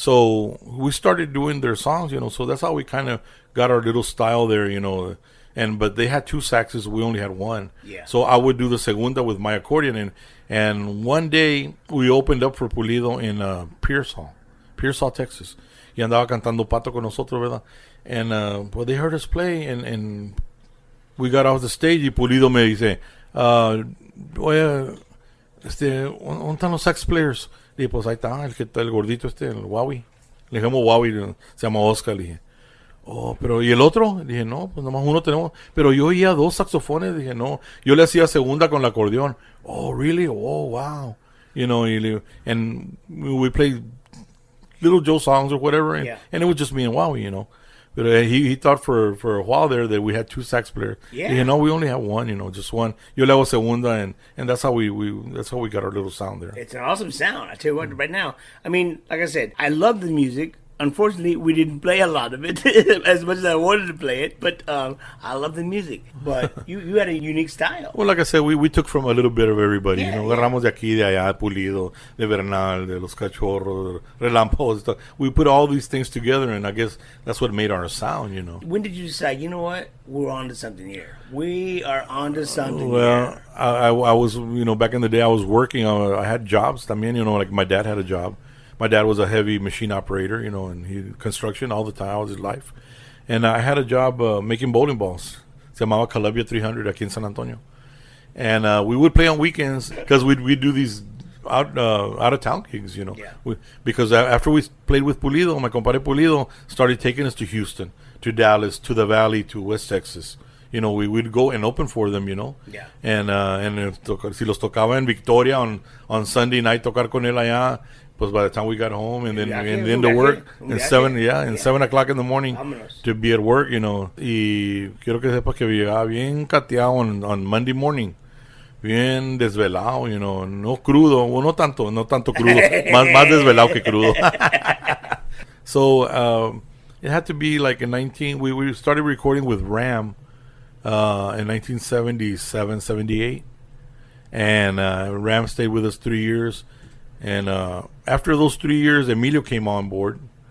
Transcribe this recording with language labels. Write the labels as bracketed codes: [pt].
[en] So we started doing their songs, you know, so that's how we kind of got our little style there, you know. But they had 2 saxes, we only had 1. Yeah. So I would do the segunda with my accordion, and one day we opened up for Pulido in Pearsall, Texas. [es] Y andaba cantando Pato con nosotros, ¿verdad? [en] And well, they heard us play, and we got off the stage, [es] y Pulido me dice, oye, ¿dónde están los sax players? Le dije, pues ahí está, el gordito el Wowie. Le dijimos Wowie, se llama Oscar, le dije. Oh, pero ¿y el otro? Dije, no, pues nomás uno tenemos. Pero yo oía 2 saxofones. Dije, no. Yo le hacía segunda con el acordeón. [en] Oh, really? Oh, wow. You know, and we played Little Joe songs or whatever. And it was just me and Wowie, you know. But he thought for a while there that we had two sax players. Yeah. You know, we only have one. You know, just one. [es] Yo le hago segunda, [en] and that's how we got our little sound there. It's an awesome sound. I tell you what, right now. I mean, like I said, I love the music. Unfortunately, we didn't play a lot of it as much as I wanted to play it. But I love the music. But you had a unique style. Well, like I said, we took from a little bit of everybody. Yeah, you know, [es] agarramos de aquí, de allá, de Pulido, de Bernal, de Los Cachorros, Relámpagos. [en] Stuff. We put all these things together, and I guess that's what made our sound. You know. When did you decide, you know what, we're on to something here? We are on to something Well, here. I was, you know, back in the day, I was working. I had jobs. [es] También, [en] you know, like my dad had a job. My dad was a heavy machine operator, you know, and he construction all the time, all his life. And I had a job making bowling balls. [es] Se llamaba Calabia 300 aquí en San Antonio. [en] And we would play on weekends because we'd do these out of town gigs, you know. Yeah. Because after we played with Pulido, my compadre Pulido started taking us to Houston, to Dallas, to the Valley, to West Texas. You know, we would go and open for them, you know. Yeah. [es] And si los tocaba en Victoria [en] on Sunday night, [es] tocar con él allá. Pues [en] by the time we got home and then to work and 7 o'clock in the morning [es] Vámonos. [en] to be at work, you know. [es] Y quiero que sepas que llegaba bien cateado [en] on Monday morning, [es] bien desvelado, [en] you know, [es] no crudo, [en] well, [es] no tanto crudo, más desvelado que crudo. [en] So it had to be like in we started recording with Ram in 1977, 78, and Ram stayed with us 3 years. And after those 3 years, Emilio came on board.